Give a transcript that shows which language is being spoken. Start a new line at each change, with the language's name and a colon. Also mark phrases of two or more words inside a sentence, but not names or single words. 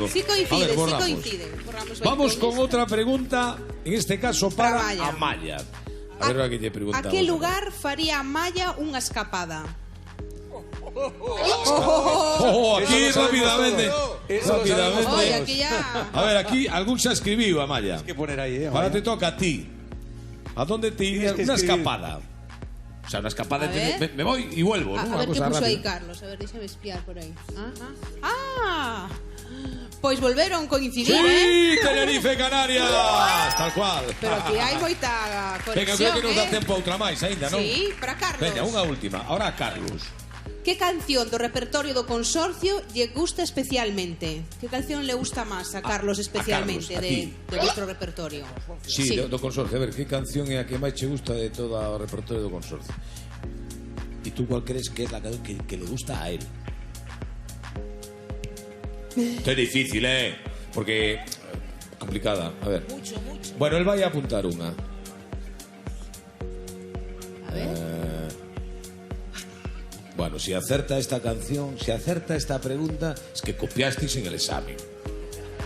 Spanish: Sí A coincide, ver, sí borramos. coincide. Borramos
Galician: Vamos ben
Spanish: con otra pregunta, en este caso para Para
Galician: Amaya. A ver, a que lle A preguntamos. que lugar faría Amaya unha escapada? Aquí
Spanish: Eso lo sabemos rápidamente. todo. Eso lo Rápidamente. sabemos Oye, aquí ya... A ver, aquí algún se escribió, Amaya. Hay que poner ahí, Ahora Amaya. te toca a ti. ¿A dónde te irías? Tienes que Una escribir. escapada. O sea, una escapada. A ver. Me voy y vuelvo, A, ¿no? a Una ver que cosa
Galician: puso aí rápida.
Spanish: Carlos.
Galician: A ver, déxame espiar por aí. Ah! Pois volveron coincidir,
Spanish: Sí, eh? Tenerife, Canarias. Tal cual.
Galician: Pero aquí hai moita
Spanish: Venga,
Galician: conexión, creo que nos dá eh? tempo a outra máis ainda, non?
Spanish: Sí, para Carlos.
Galician: Venga, unha última.
Spanish: Ahora a Carlos.
Galician: Que canción do repertorio do consorcio lle gusta especialmente?
Spanish: Que canción le gusta máis a Carlos especialmente
Galician: a de ti.
Spanish: vuestro repertorio?
Galician: Sí, do consorcio. A ver, que canción é a que máis che gusta de todo o repertorio do consorcio?
Spanish: E tú cuál crees que é la canción que le gusta a él? Esto es difícil, ¿eh? Porque... complicada. A ver.
Galician: Bueno, él vai a apuntar unha.
Spanish: A ver. Bueno, si acerta esta canción, si acerta esta pregunta, es que copiasteis en el examen.